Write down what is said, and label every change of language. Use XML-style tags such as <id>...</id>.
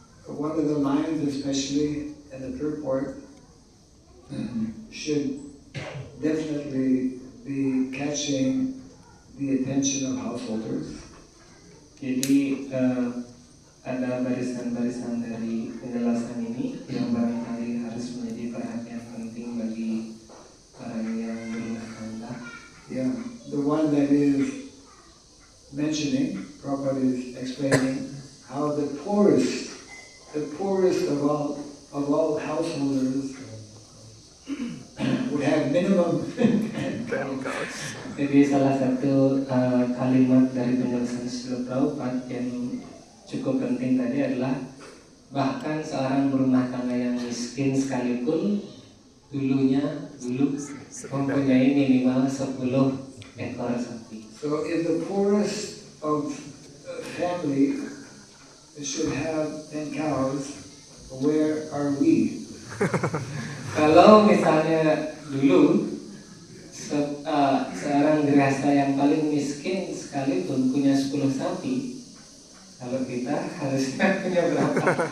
<en>One of the lines, especially in the purport, should definitely be catching the attention of householders.</en> <id>Jadi ada barisan-barisan dari penjelasan ini yang barangkali harus menjadi perhatian penting bagi orang yang berumah tangga.</id> <en>Yeah, the one that is mentioning, Prabhupada is explaining how the poorest of all householders would have minimum 10 cows.</en> <id>Jadi salah satu kalimat dari penjelasan Srila Prabhupada yang cukup penting tadi adalah bahkan seorang berumah tangga yang miskin sekalipun dulu mempunyai minimal 10 ekor sapi.</id> <en>So if the poorest of family should have 10 cows, where are we?</en> <id>Kalau misalnya dulu seorang grihasta yang paling miskin sekalipun punya 10 sapi, kalau kita harusnya punya berapa?</id>